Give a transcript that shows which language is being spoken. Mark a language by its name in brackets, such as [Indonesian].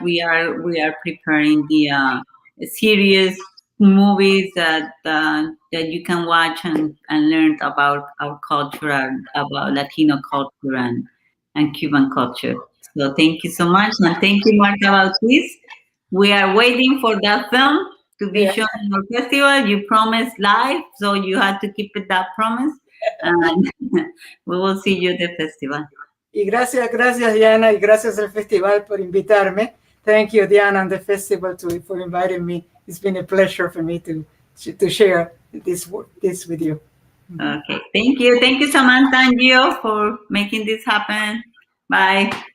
[English] We are preparing the series movies that you can watch and learn about our culture, about Latino culture and Cuban culture. So thank you so much, and thank you, Marta Bautis. We are waiting for that film to be shown in our festival. You promised live, so you have to keep it that promise. And we will see you at the festival. [Spanish] Y gracias Diana, y gracias al festival por invitarme. [English] Thank you, Diana, and the festival for inviting me. It's been a pleasure for me to share this with you. Okay, thank you, Samantha and Gio, for making this happen. Bye.